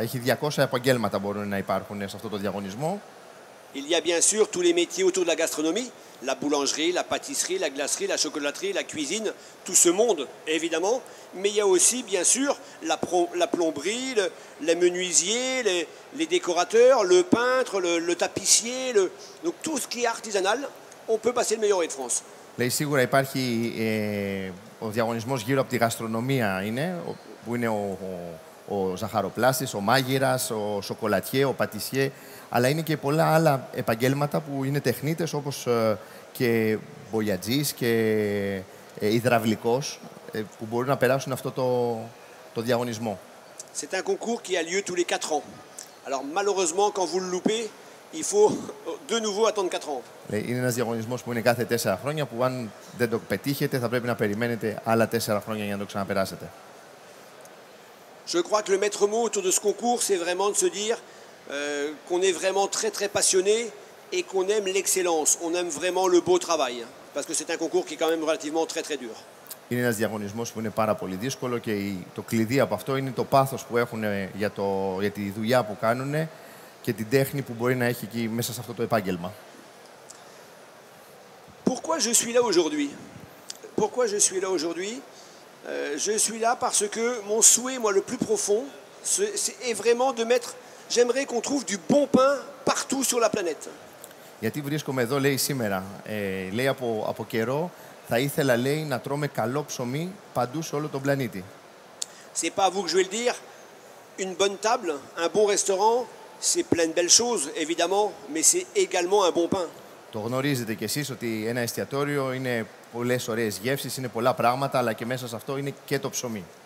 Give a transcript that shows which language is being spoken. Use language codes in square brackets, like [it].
[el] Έχει 200 επαγγέλματα μπορούν να υπάρχουν σε αυτό το διαγωνισμό. [fr] Il y a bien sûr tous les métiers autour de la gastronomie, la boulangerie, la pâtisserie, la glacerie, la chocolaterie, la cuisine, tout ce monde évidemment, mais il y a aussi bien sûr la plomberie, les menuisiers, les décorateurs, le peintre, le tapissier, donc tout ce qui est artisanal, on peut passer le meilleur rouet de France. [el] Λέει σίγουρα υπάρχει ο διαγωνισμός γύρω από τη γαστρονομία είναι, που είναι ο ζαχαροπλάστης, ο μάγειρας, ο σοκολατιέ, ο πατισιέ, αλλά είναι και πολλά άλλα επαγγέλματα που είναι τεχνίτες όπως και μπογιατζής και υδραυλικός που μπορούν να περάσουν αυτό το διαγωνισμό. [fr] C'est un concours qui a lieu tous les 4 ans. Alors malheureusement quand vous le loupez, il faut de nouveau attendre 4 ans. [el] Είναι ένας διαγωνισμός που είναι κάθε 4 χρόνια που αν δεν το πετύχετε θα πρέπει να περιμένετε άλλα 4 χρόνια για να το ξαναπεράσετε. [fr] Je crois que le maître mot autour de ce concours, c'est vraiment de se dire qu'on est vraiment très très passionné et qu'on aime l'excellence. On aime vraiment le beau travail. Parce que c'est un concours qui est quand même relativement très très dur. [el] Είναι ένας διαγωνισμός που είναι πάρα πολύ δύσκολο και το κλειδί από αυτό είναι το πάθος που έχουν για τη δουλειά που κάνουν και την τέχνη που μπορεί να έχει εκεί μέσα σε αυτό το επάγγελμα. [fr] Pourquoi je suis là aujourd'hui? Pourquoi je suis là aujourd'hui? Je suis là parce que mon souhait, moi, le plus profond, est vraiment de mettre... J'aimerais qu'on trouve du bon pain partout sur la planète. [el] Γιατί βρίσκομαι εδώ, λέει, σήμερα. Λέει, από καιρό θα ήθελα, λέει, να τρώμε καλό ψωμί παντού σε όλο τον πλανήτη. [fr] C'est pas à vous que je vais le dire. Une bonne table, un bon restaurant, c'est plein de belles choses, évidemment, mais c'est également un bon pain. [el] Το γνωρίζετε κι εσείς ότι ένα εστιατόριο είναι πολλές ωραίες γεύσεις, είναι πολλά πράγματα, αλλά και μέσα σε αυτό είναι και το ψωμί.